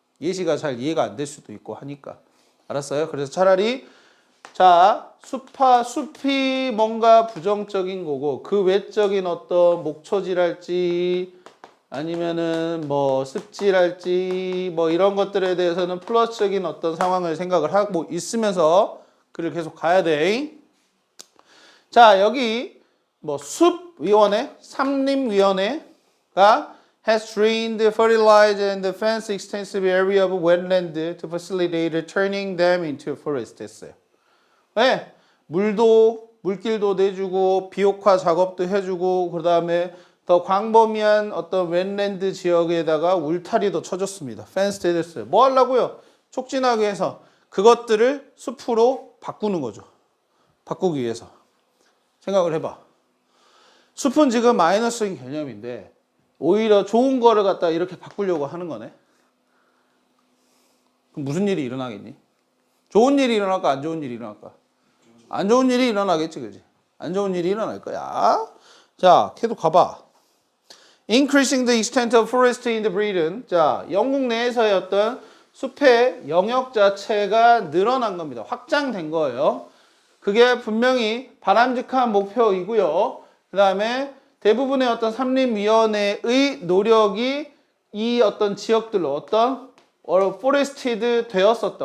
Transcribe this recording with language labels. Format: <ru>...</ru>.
<ko>예시가 잘 이해가 안 될 수도 있고 하니까. 알았어요? 그래서 차라리 자, 숲이 뭔가 부정적인 거고 그 외적인 어떤 목초지랄지 아니면은 뭐 습지랄지 뭐 이런 것들에 대해서는 플러스적인 어떤 상황을 생각을 하고 있으면서 글을 계속 가야 돼. 자, 여기 뭐 숲위원회, 삼림위원회가</ko> <en>has drained, fertilized and fenced extensive area of wetland to facilitate turning them into forest</en> <ko>했어요. 네, 물길도 내주고 비옥화 작업도 해주고 그 다음에 더 광범위한 어떤 웬랜드 지역에다가 울타리도 쳐줬습니다. 펜스 됐어요. 뭐 하려고요? 촉진하기 위해서 그것들을 숲으로 바꾸는 거죠. 바꾸기 위해서. 생각을 해봐. 숲은 지금 마이너스인 개념인데 오히려 좋은 거를 갖다 이렇게 바꾸려고 하는 거네. 그럼 무슨 일이 일어나겠니? 좋은 일이 일어날까? 안 좋은 일이 일어날까? 안 좋은 일이 일어나겠지, 그지? 안 좋은 일이 일어날 거야. 자, 계속 가봐.</ko> <en>Increasing the extent of forest in the Britain.</en> <ko>자, 영국 내에서의 어떤 숲의 영역 자체가 늘어난 겁니다. 확장된 거예요. 그게 분명히 바람직한 목표이고요. 그 다음에 대부분의 어떤 삼림위원회의 노력이 이 어떤 지역들로 어떤 포레스티드 되었었다.</ko>